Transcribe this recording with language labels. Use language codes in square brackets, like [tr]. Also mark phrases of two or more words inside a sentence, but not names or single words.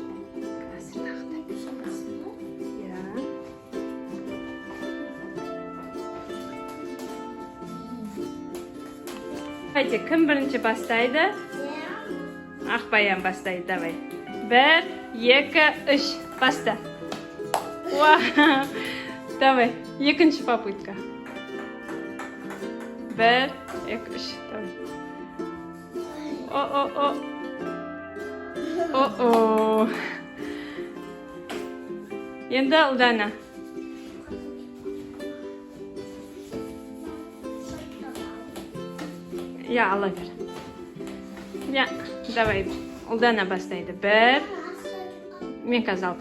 [kk] Хайды, кім бірінші бастайды? Ақбаян бастайды, давай. 1, 2, 3, баста. Давай, екінші попытка. 1, 2, 3, давай. О-о-о. Енді ұлдана. Я, ала бер. Я, давай, ұлдана бастайды. 1. Мен қазір алып.